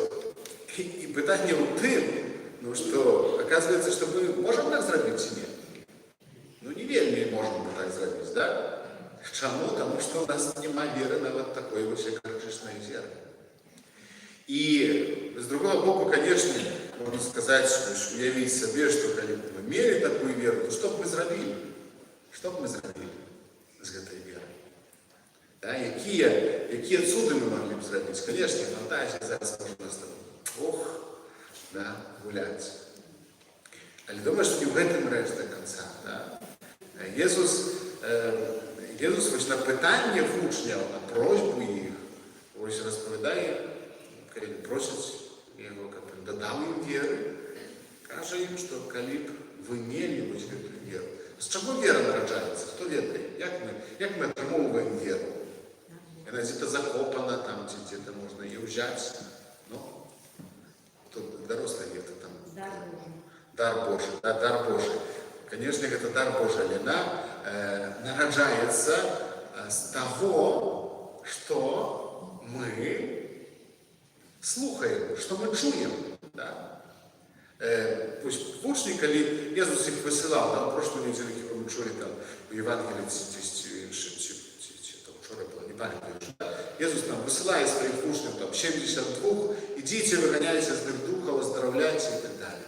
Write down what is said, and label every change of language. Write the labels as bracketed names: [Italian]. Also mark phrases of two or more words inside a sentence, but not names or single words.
[Belarusian] І пытанне ў тым, ну што, аказваецца, што мы можам так зрабіць ці не? Ну не вельмі можам мы так зрабіць, да? Чаму? Таму што ў нас няма веры нават такой вось гарчычнай зерні. І з другого боку, [Russian] конечно, можно сказать, уявить себе, что коли бы мы имели такую веру, то что бы мы зрабілі? [Belarusian] Что бы мы зрабілі з гэтай верой? Да, якія цуды мы [Russian] могли бы [Belarusian] зрабіць? [Russian] Конечно, фантазия зараз можно с тобой, да, гулять. Але думаю, что не в этом рэч до конца. Да? [Belarusian] Езус вось на пытанне вучняў, на просьбу іх, вось распавядае, калі просяць яго, каб ён дадаў ім веры, кажа ім, што калі б вы мелі вось гэтую веру. З чаго вера нараджаецца? Хто ведае? Як мы атрымоўваем веру? Яна дзе-то закопана, там, дзе-то можна яе ўзяць. [Russian] Ну, тут дарослыя где-то там. Дар Божий. Дар Божий. Конечно, [Belarusian] гэта дар Божий, але яна нараджаецца з таго, што мы слухаем, што мы чуем. Да? Вучні, калі Езус іх высылаў, да, у прошлую недзелю, мы чулі там у Евангелии, ці вчора было, не памятаю, Езус нам высылае сваіх вучняў, там 72, ідзіце, выганяйце злых духаў, аздараўляйце і так далее.